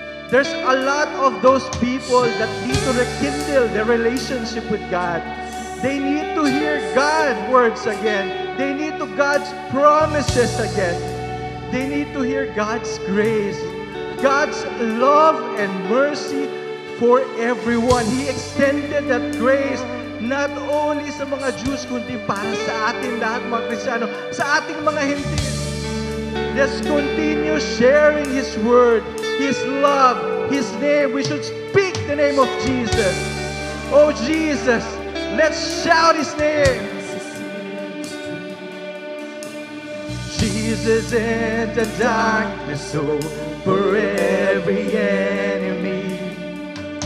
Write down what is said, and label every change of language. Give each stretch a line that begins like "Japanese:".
English: There's a lot of those people that need to rekindle their relationship with God. They need to hear God's words again. They need to God's promises again. They need to hear God's grace, God's love and mercy for everyone. He extended that grace not only
Filipino: sa mga Jews, kundi para sa atin lahat mga Kristiyano, sa ating mga hindi.
English: Let's continue sharing His word, His love, His name. We should speak the name of Jesus. Oh Jesus, let's shout His name. Jesus in the darkness over every enemy.